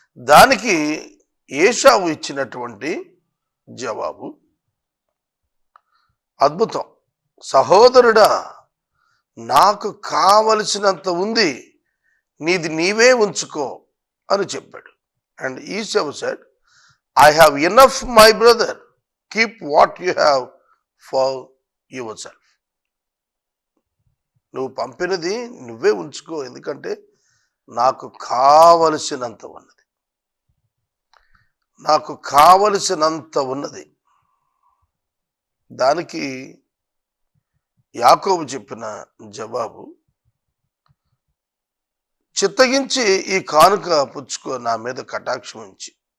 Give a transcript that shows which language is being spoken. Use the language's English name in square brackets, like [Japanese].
[Telugu] దానికి ఏశావు ఇచ్చినటువంటి జవాబు అద్భుతం. సహోదరుడా, నాకు కావలసినంత ఉంది, నీది నీవే ఉంచుకో అని చెప్పాడు. [English] And Esau said, I have enough, my brother. Keep what you have for yourself. [Telugu] నువ్వు పంపినది నువ్వే ఉంచుకో, ఎందుకంటే నాకు కావలసినంత ఉన్నది, నాకు కావలసినంత ఉన్నది. దానికి యాకోబు చెప్పిన జవాబు, చిత్తగించి ఈ కానుక పుచ్చుకో, నా మీద కటాక్షం ఉంచి.